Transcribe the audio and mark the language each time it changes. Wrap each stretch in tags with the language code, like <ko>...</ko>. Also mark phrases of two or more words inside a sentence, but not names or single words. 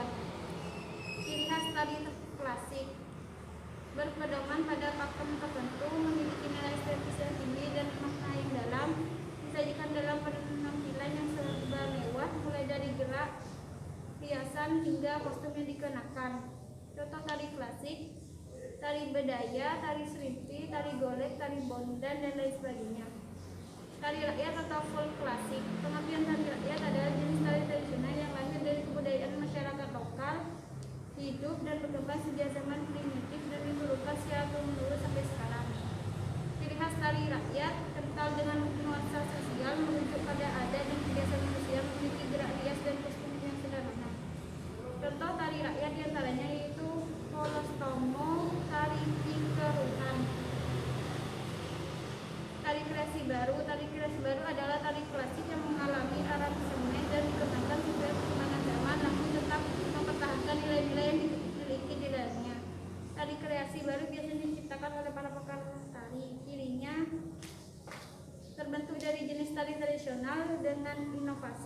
<id>Ciri khas tari klasik: berpedoman pada pakem tertentu, memiliki nilai estetis yang tinggi dan makna yang dalam, disajikan dalam penampilan yang serba mewah, mulai dari gerak, hiasan hingga kostum yang dikenakan. Contoh tari klasik: tari bedaya, tari serimpi, tari golek, tari bondan, dan lain sebagainya. Tari rakyat atau folk klasik. Pengertian tari rakyat adalah jenis tari tradisional yang lahir dari kebudayaan masyarakat lokal, hidup dan berkembang sejak zaman primitif dan diturunkan secara turun-menurun sampai sekarang. Ciri khas tari rakyat: kental dengan nuansa sosial, merujuk pada adat dan kebiasaan manusia, memiliki gerak rias dan kostum yang sederhana. Contoh tari rakyat diantaranya yaitu Polostomo, tari Pikeruhan. Tari kreasi baru. Tari kreasi baru adalah tari klasik yang mengalami aransemen dan dikembangkan sesuai perkembangan zaman, namun tetap mempertahankan nilai-nilai yang dimiliki di dalamnya. Tari kreasi baru biasanya diciptakan oleh para pakar tari. Cirinya: terbentuk dari jenis tari tradisional dengan inovasi.</id>